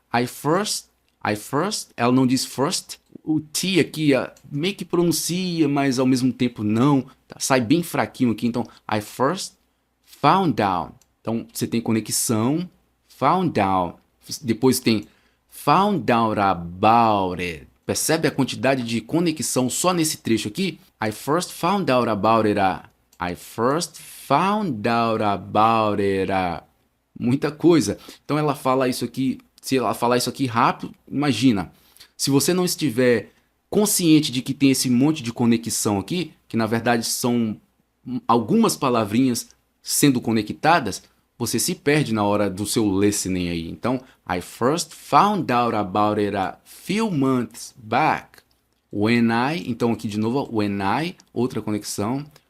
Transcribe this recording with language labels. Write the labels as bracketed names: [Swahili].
[Portuguese] I first, ela não diz first, o T aqui meio que pronuncia, mas ao mesmo tempo não, tá? Sai bem fraquinho aqui, então I first found out. Então você tem conexão, found out, depois tem found out about it. Percebe a quantidade de conexão só nesse trecho aqui? [English] I first found out about it. I first found out about it. [Portuguese] Muita coisa. Então ela fala isso aqui, se ela falar isso aqui rápido, imagina. Se você não estiver consciente de que tem esse monte de conexão aqui, que na verdade são algumas palavrinhas sendo conectadas, você se perde na hora do seu listening aí. [English] Então, I first found out about it a few months back. [Portuguese] When I, então aqui de novo, when I, outra conexão.